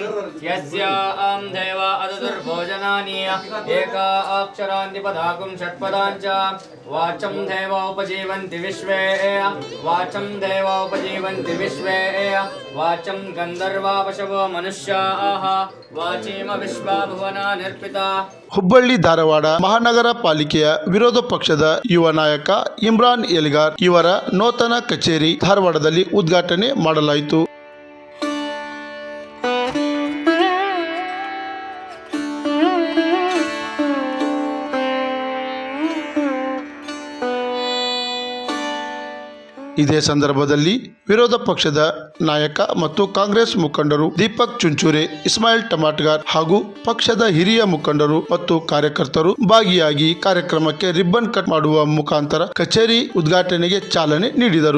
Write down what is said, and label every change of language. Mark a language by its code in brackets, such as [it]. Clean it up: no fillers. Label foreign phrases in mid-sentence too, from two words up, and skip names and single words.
[sa] यस्यां देव अदुर्भोजनानि एका अक्षरान्तिपदाकुं षट्पदाञ्च वाचं देव उपजीवन्ति विश्वे वाचं देव उपजीवन्ति विश्वे वाचं गन्धर्वा पशवो मनुष्याः वाचीम विश्वा भुवना निर्पिता। [kn] ಹುಬ್ಬಳ್ಳಿ ಧಾರವಾಡ ಮಹಾನಗರ ಪಾಲಿಕೆಯ ವಿರೋಧ ಪಕ್ಷದ ಯುವ ನಾಯಕ ಇಮ್ರಾನ್ ಎಲಿಗಾರ್ ಇವರ ನೂತನ ಕಚೇರಿ ಧಾರವಾಡದಲ್ಲಿ ಉದ್ಘಾಟನೆ ಮಾಡಲಾಯಿತು. ಇದೇ ಸಂದರ್ಭದಲ್ಲಿ ವಿರೋಧ ಪಕ್ಷದ ನಾಯಕ ಮತ್ತು ಕಾಂಗ್ರೆಸ್ ಮುಖಂಡರು ದೀಪಕ್ ಚುಂಚುರೆ, ಇಸ್ಮಾಯಿಲ್ ಟಮಾಟ್ಗಾರ್ ಹಾಗೂ ಪಕ್ಷದ ಹಿರಿಯ ಮುಖಂಡರು ಮತ್ತು ಕಾರ್ಯಕರ್ತರು ಭಾಗಿಯಾಗಿ ಕಾರ್ಯಕ್ರಮಕ್ಕೆ [en] ribbon cut [kn] ಮಾಡುವ ಮುಖಾಂತರ ಕಚೇರಿ ಉದ್ಘಾಟನೆಗೆ ಚಾಲನೆ ನೀಡಿದರು.